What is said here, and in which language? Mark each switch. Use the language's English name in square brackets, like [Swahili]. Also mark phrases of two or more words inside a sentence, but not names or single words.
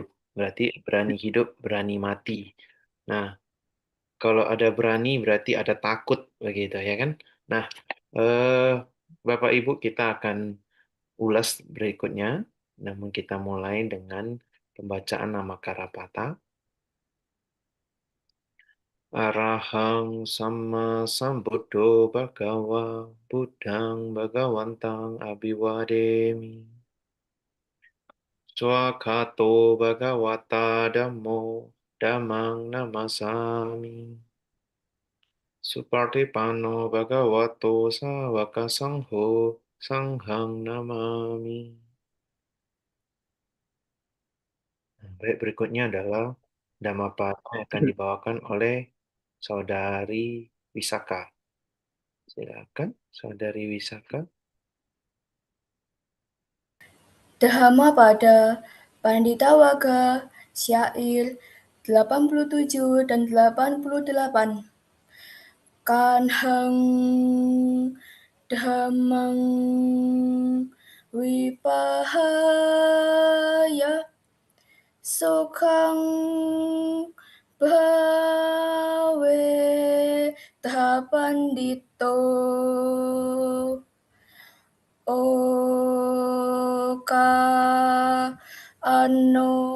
[Indonesian] Berarti berani hidup, berani mati. Nah, kalau ada berani berarti ada takut begitu ya kan? Nah, eh, Bapak Ibu kita akan ulas berikutnya. Namun kita mulai dengan pembacaan nama Karapata. [Pali] Arahang sama sambuddho bhagawa buddhang bhagawantang abhiwademi. Swakato bhagawata dhammo dhammang namasami. Supartipano bhagavato sawaka sangho sanghang namami. [Indonesian] Baik, berikutnya adalah Dhammapada yang akan dibawakan oleh Saudari Wisaka. Silakan, Saudari Wisaka. Dhammapada Pandita Wagga Syair 87 dan 88. [Pali] Kanheng Dhammang Wipahaya Sukhang Bhawe Tahapandito Oka Ano